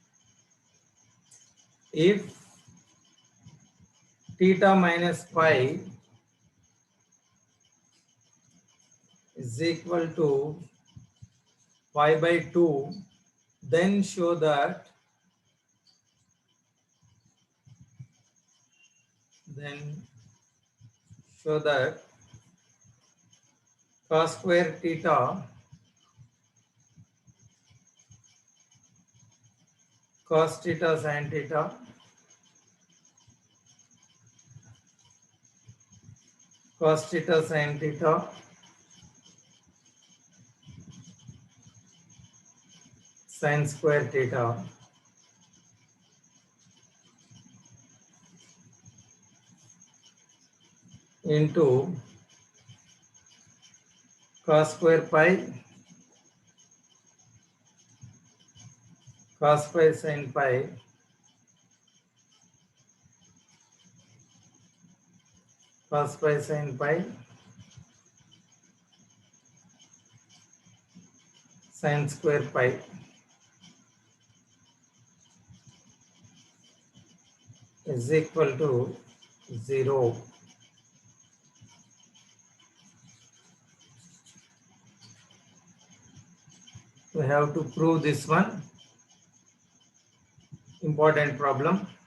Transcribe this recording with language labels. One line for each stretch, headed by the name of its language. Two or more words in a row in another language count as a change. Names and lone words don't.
English: If theta minus pi is equal to pi by 2, then show that cos square theta cos theta sin theta cos theta sin theta sin square theta into cos square pi cos pi sin pi cos pi sin pi sin square pi is equal to 0. We have to prove this one important problem.